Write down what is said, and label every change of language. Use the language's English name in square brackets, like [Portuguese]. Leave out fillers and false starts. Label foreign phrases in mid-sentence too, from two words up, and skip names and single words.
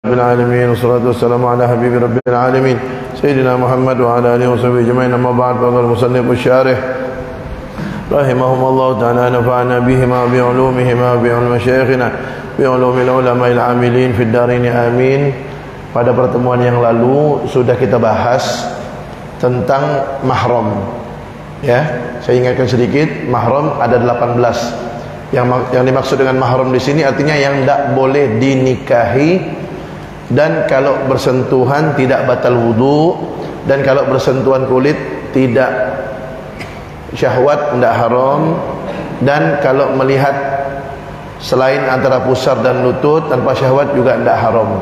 [Arabic] الحمد لله رب العالمين والصلاة والسلام على حبيب رب العالمين سيدنا محمد وعلى آله وصحبه أجمعين أما بعد فقال المصنف الشارح رحمهما الله تعالى نفعنا بهما بعلومهما بعلوم مشايخنا بعلوم العلماء العاملين في الدارين آمين. [Indonesian] Pada pertemuan yang lalu sudah kita bahas tentang mahram, ya. Saya ingatkan sedikit, mahram ada 18. Yang dimaksud dengan mahram di sini artinya yang tidak boleh dinikahi, dan kalau bersentuhan tidak batal wudu, dan kalau bersentuhan kulit tidak syahwat, tidak haram, dan kalau melihat selain antara pusar dan lutut tanpa syahwat juga tidak haram.